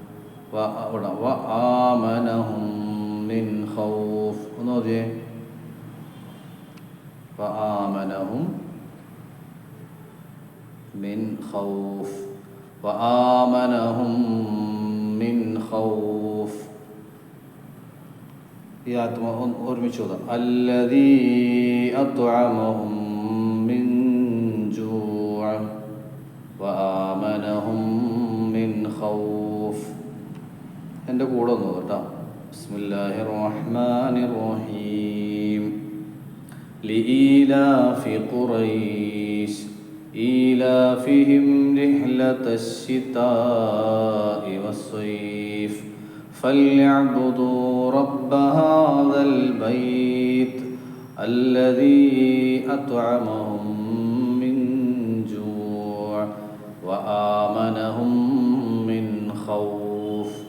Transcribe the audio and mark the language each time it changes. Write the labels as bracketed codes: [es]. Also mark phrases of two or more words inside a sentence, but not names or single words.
[ar] وآمنهم من خوف. ഒന്നോതിയേ. وآمنهم من خوف. وآمنهم من خوف. [ml] ഈ ആത്മ ഒരുമിച്ച് ഓതാം. [ar] الذي أطعمهم من جوع وآمنهم من خوف. [ml] എൻ്റെ കൂടെ ഒന്ന് കേട്ടോ. [ar] بسم الله الرحمن الرحيم. لإيلاف قريش إيلافهم رحلة الشتاء والصيف فليعبدوا رب هذا البيت الذي أطعمهم من جوع وآمنهم من خوف.